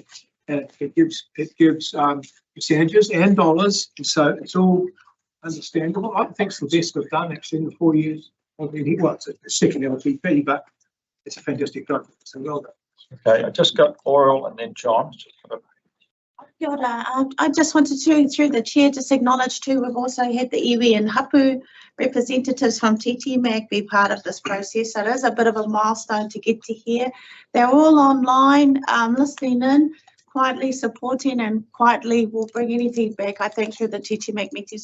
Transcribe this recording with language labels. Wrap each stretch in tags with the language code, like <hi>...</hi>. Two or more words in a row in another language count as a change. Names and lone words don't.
<en>And it gives percentages and dollars, and so it's all understandable. I think it's the best we've done actually in the 4 years. Well, it's a second LTP, but it's a fantastic document, so well done. Okay, I just got Oral and then John.</en> <mi>Kia ora.</mi> <en>I just wanted to, through the chair, just acknowledge too, we've also had the iwi and hapu representatives from TTMAG be part of this process. So it is a bit of a milestone to get to here. They're all online, listening in, quietly supporting, and quietly will bring any feedback, I think, through the TTMAG meeting.</en>